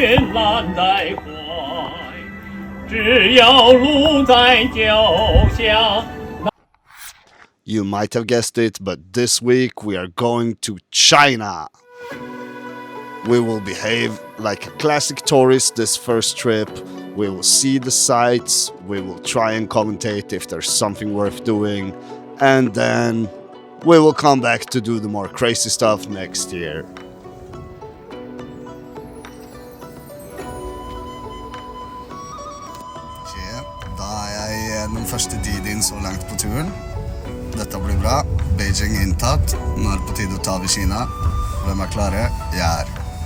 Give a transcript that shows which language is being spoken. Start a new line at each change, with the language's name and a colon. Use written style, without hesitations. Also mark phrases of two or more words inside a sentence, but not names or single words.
Chinese: 揽在怀，只要路在脚下。
English: You might have guessed it, but this week we are going to China. We will behave like a classic tourist this first trip. We will see the sights, we will try and commentate if there's something worth doing, and then we will come back to do the more crazy stuff next year.
Norwegian: Da jeg den første Didin så langt på turen. Dette blir bra. Beijing inntatt. Nå er det på tide å ta over Kina. Hvem er klare? Jeg er.